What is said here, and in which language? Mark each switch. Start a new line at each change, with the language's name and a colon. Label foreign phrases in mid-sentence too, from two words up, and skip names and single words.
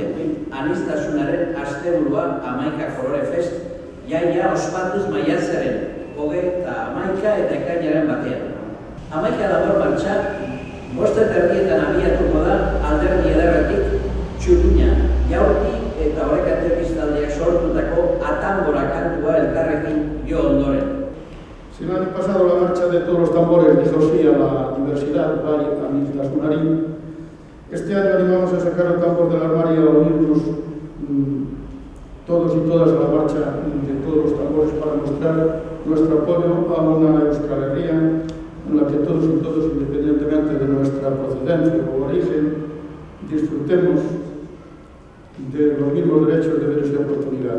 Basque: Aniztasunaren asteburua Hamaika Kolore Fest jaia ospatuz maiatzaren 21 eta ekainaren batean. Hamaika labor martxa, 5:30 abiatuko da Alderdi Ederretik Txurina, Jaurti eta Orekate biztaldeak sortutako Atambora kantua elkarrekin jo ondoren.
Spanish: Si el año pasado la marcha de todos los tambores dijo sí a la diversidad, a aniztasunari, este año animamos a sacar el tambor del armario, a unirnos todos y todas a la marcha de todos los tambores para mostrar nuestro apoyo a una Euskal Herria en la que todos y todos, independientemente de nuestra procedencia o origen, disfrutemos de los mismos derechos, deberes y oportunidades.